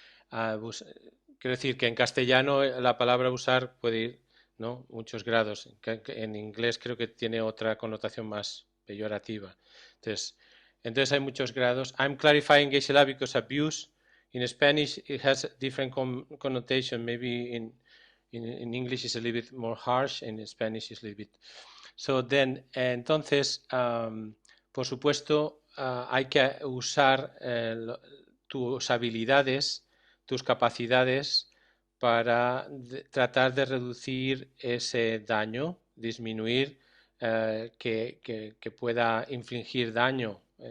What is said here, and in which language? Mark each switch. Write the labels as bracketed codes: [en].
[es] Quiero decir que en castellano la palabra abusar puede ir, ¿no? Muchos grados. En inglés creo que tiene otra connotación más peyorativa. Entonces hay muchos grados. [en] I'm clarifying Geshe because abuse in Spanish it has a different connotation. Maybe in English it's a little bit more harsh, and in Spanish it's a little bit. So then, [es] entonces, por supuesto, hay que usar tus habilidades, tus capacidades para tratar de reducir ese daño, disminuir que pueda infligir daño.